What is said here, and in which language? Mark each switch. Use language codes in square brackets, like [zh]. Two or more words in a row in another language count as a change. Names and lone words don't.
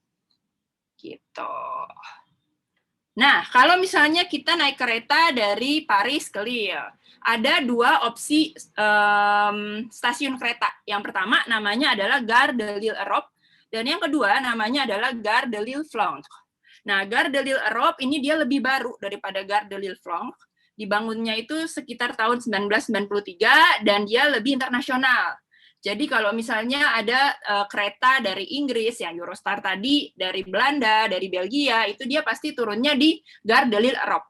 [id] Gitu. Nah, kalau misalnya kita naik kereta dari Paris ke Lille, ada 2 opsi stasiun kereta. Yang pertama namanya adalah Gare de Lille-Europe, dan yang kedua namanya adalah Gare de Lille-Flandre. Nah, Gare de Lille-Europe ini dia lebih baru daripada Gare de Lille-Flandre. Dibangunnya itu sekitar tahun 1993 dan dia lebih internasional. Jadi kalau misalnya ada kereta dari Inggris yang Eurostar tadi, dari Belanda, dari Belgia, itu dia pasti turunnya di Gare de Lille-Europe.